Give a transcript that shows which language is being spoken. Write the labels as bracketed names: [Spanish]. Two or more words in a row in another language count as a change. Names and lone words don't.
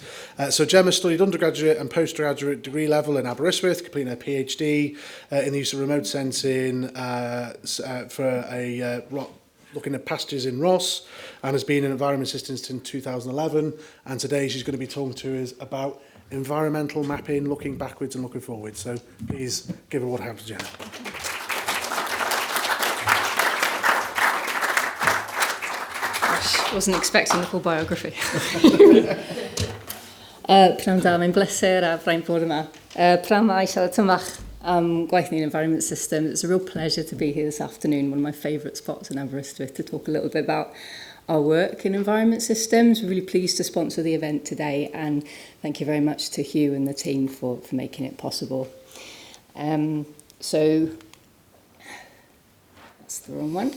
[English] So Gemma studied undergraduate and postgraduate degree level in Aberystwyth, completing her PhD in the use of remote sensing looking at pastures in Ross, and has been in Environment Systems since 2011. And today she's going to be talking to us about environmental mapping, looking backwards and looking forwards. So please give a warm hand to Gemma. Wasn't expecting the full biography. [Welsh] Pnawn da, mae'n bleser a fraint bod yma. Pnawn ma I siarad tymach gwaith ni'n Environment Systems. [English] It's a real pleasure to be here this afternoon, one of my favourite spots in Aberystwyth, to talk a little bit about our work in Environment Systems. We're really pleased to sponsor the event today, and thank you very much to Hugh and the team for making it possible. So, that's the wrong one.